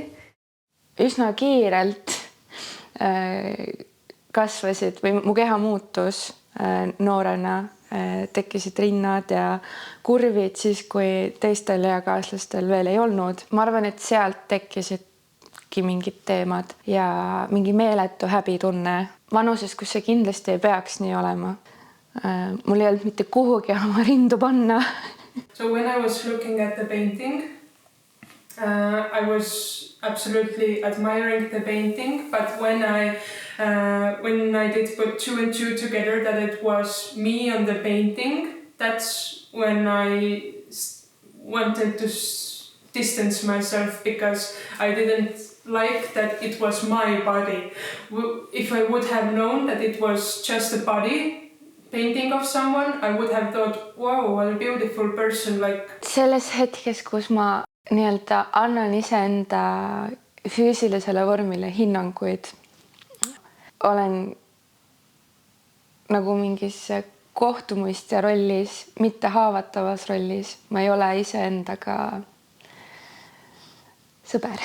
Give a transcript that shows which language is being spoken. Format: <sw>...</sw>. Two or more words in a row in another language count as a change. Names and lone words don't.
<et>Üsna kiirelt kasvasid või mu keha muutus noorena, tekkisid rinnad ja kurvid siis, kui teistel eakaaslastel veel ei olnud. Ma arvan, et sealt tekkisidki mingid teemad ja mingi meeletu häbitunne vanuses, kus see kindlasti ei peaks nii olema. Mul ei olnud mitte kuhugi oma rindu panna.</et> <en>So when I was looking at the painting, I was absolutely admiring the painting, but when I did put 2 and 2 together, that it was me on the painting, that's when I wanted to distance myself, because I didn't like that it was my body. If I would have known that it was just a body painting of someone, I would have thought, wow, what a beautiful person.</en> <et>Selles hetkes, kus ma annan iseenda füüsilisele vormile hinnanguid, olen nagu mingis kohtumõistja rollis, mitte haavatavas rollis. Ma ei ole iseendaga sõber.</et>